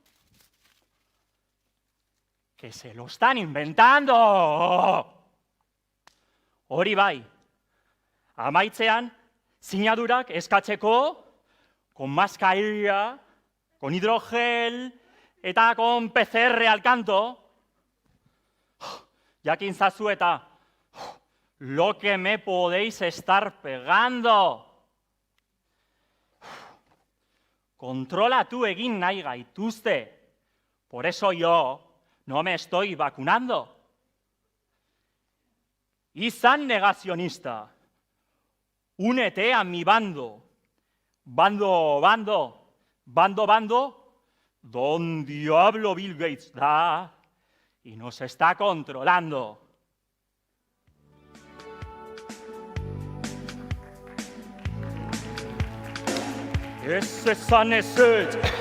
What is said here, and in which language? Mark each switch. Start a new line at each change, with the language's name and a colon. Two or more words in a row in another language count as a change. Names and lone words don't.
Spanish: Que se lo están inventando!
Basque: Hori bai, amaitzean, sinadurak eskatzeko,
Spanish: con mascarilla, con hidrogel, eta con PCR al canto.
Basque: Jakin zazu eta,
Spanish: lo que me podéis estar pegando.
Basque: Kontrolatu egin nahi gaituzte.
Spanish: Por eso yo no me estoy vacunando.
Basque: Izan negazionista.
Spanish: Únete a mi bando. Bando. Don diablo Bill Gates da y nos está controlando. Ese saneset.